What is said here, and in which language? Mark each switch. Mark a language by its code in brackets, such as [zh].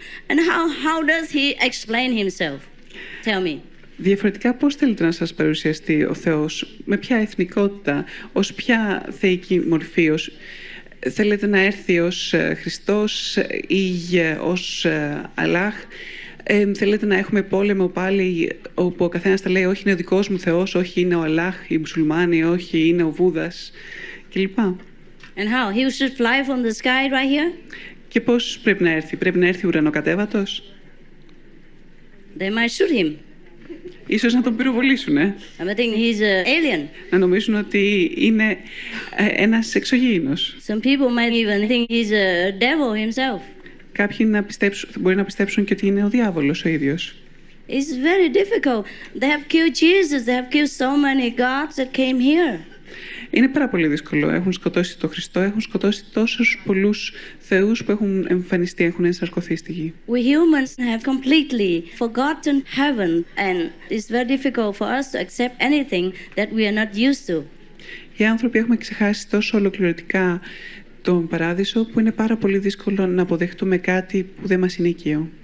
[en] And how does he explain himself? Tell me. [el] Διαφορετικά πώς θέλετε να σας παρουσιαστεί ο Θεός, με ποια εθνικότητα, ως ποια θεϊκή μορφή, θέλετε να έρθει ως Χριστός ή ως Αλλάχ, θέλετε να έχουμε πόλεμο πάλι όπου ο καθένας θα λέει όχι είναι ο δικός μου Θεός, όχι είναι ο Αλλάχ, οι μουσουλμάνοι, όχι είναι ο Βούδας κλπ. [en] And how? He should fly from the sky right here? [el] Και πώς πρέπει να έρθει ουρανοκατέβατος? [en] They might shoot him. [el] Ίσως να τον πυροβολήσουν, [en] I think he's an alien. [el] Να νομίζουν ότι είναι ένας εξωγήινος. [en] Some people might even think he's a devil himself. [el] Κάποιοι μπορεί να πιστέψουν και ότι είναι ο διάβολος ο ίδιος. [en] It's very difficult. They have killed Jesus. They have killed so many gods that came here. [el] Είναι πάρα πολύ δύσκολο. Έχουν σκοτώσει τον Χριστό, έχουν σκοτώσει τόσους πολλούς θεούς που έχουν εμφανιστεί, έχουν ενσαρκωθεί στη γη. [en] We humans have completely forgotten heaven and it's very difficult for us to accept anything that we are not used to. [el] Οι άνθρωποι έχουμε ξεχάσει τόσο ολοκληρωτικά τον παράδεισο που είναι πάρα πολύ δύσκολο να αποδεχτούμε κάτι που δεν μας είναι οικείο.